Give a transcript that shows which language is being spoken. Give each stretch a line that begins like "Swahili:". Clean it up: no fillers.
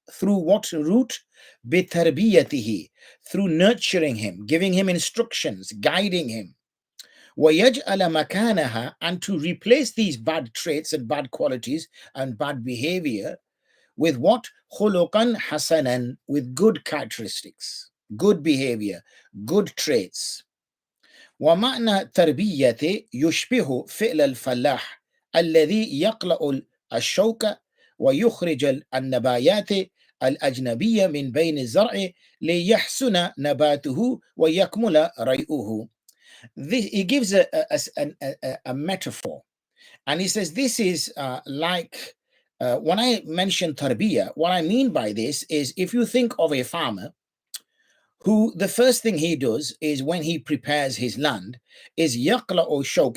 English: Through what route?
Arabic: بِتَرْبِيَتِهِ,
English: through nurturing him, giving him instructions, guiding him.
Arabic: وَيَجْعَلَ مَكَانَهَا,
English: and to replace these bad traits and bad qualities and bad behavior with what?
Arabic: خُلُقًا حَسَنًا,
English: with good characteristics, good behavior, good traits.
Arabic: ومعنى تربية يشبه فعل الفلاح الذي يقلع الشوك ويخرج النباتات الأجنبية من بين الزرع ليحسن نباته ويكمل ريئه.
English: He gives a metaphor, and he says this is like when I mention tarbiyah, what I mean by this is, if you think of a farmer who the first thing he does is, when he prepares his land, is yaqla or shok.